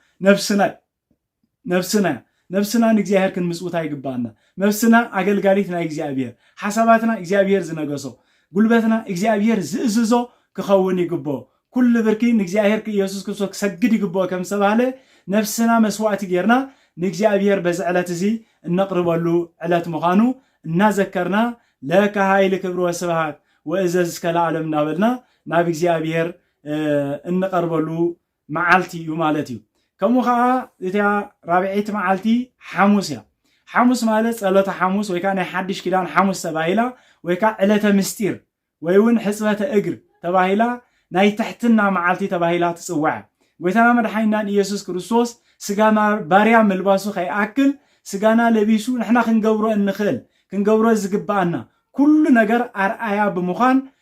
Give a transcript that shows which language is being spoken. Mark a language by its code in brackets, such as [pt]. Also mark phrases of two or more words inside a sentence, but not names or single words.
[ti] ነፍስና ንእግዚአብሔር ክንምጽውታ ይግባአና ነፍስና አገልጋሊት ናይ እግዚአብሔር ሓሳባትና እግዚአብሔር ዝነገሶ ጉልበትና እግዚአብሔር ዝእዝዞ ክኸውን ይግባኦ ኩሉ ብርኪ ንእግዚአብሔር ኢየሱስ ክርስቶስ ክሰግድ ይግባኦ ከም ዝተባህለ ነፍስና መስዋዕቲ ጌርና ንእግዚአብሔር በዚ ዕለት እዚ እነቅርበሉ ዕለት ምዃኑ እናዘከርና [gez] ለከ ኃይል ክብር ወስብሐት ወእዘዝ እስከ ለዓለም [ti] እናበልና ናብ እግዚአብሔር እንቀርበሉ መዓልቲ እዩ ማለት እዩ ከምኡ ከዓ እታ ራብዒት መዓልቲ ሐሙስ እያ ሐሙስ ማለት ጸሎተ ሐሙስ ወይ ከዓ ናይ ሓድሽ ኪዳን ሐሙስ ተባሂላ ወይ ከዓ ዕለተ ምስጢር ወይ እውን ሕፅበተ እግር ተባሂላ ናይ ትሕትና መዓልቲ ተባሂላ ትጽዋዕ ጎይታና መድሓኒናን ኢየሱስ ክርስቶስ ስጋና ባርያ መልባሱ ከይኣክል ስጋና ለቢሱ ንሕና ክንገብሮ እንኽእል ክንገብሮ ዝግባአና ኩሉ ነገር ኣርአያ ብምዃን